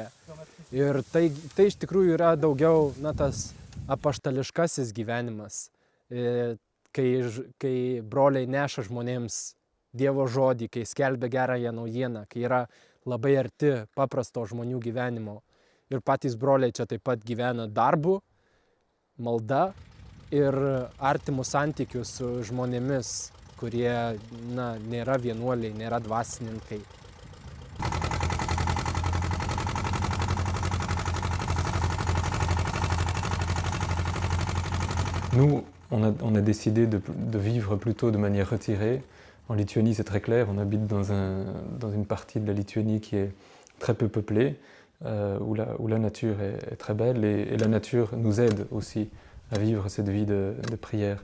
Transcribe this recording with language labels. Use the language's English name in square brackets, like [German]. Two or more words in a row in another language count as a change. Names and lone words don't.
[Lithuanian] Ir tai iš tikrųjų yra daugiau tas apaštališkasis gyvenimas, kai broliai neša žmonėms Dievo žodį, kai skelbia gerąją naujieną, kai yra labai arti paprasto žmonių gyvenimo. Ir patys broliai čia taip pat gyvena darbu, malda ir artimų santykių su žmonėmis, kurie nėra vienuoliai, nėra dvasininkai. [French] Nous, on a décidé de vivre plutôt de manière retirée. En Lituanie, c'est très clair, on habite dans une partie de la Lituanie qui est très peu peuplée, où la nature est très belle et la nature nous aide aussi à vivre cette vie de prière.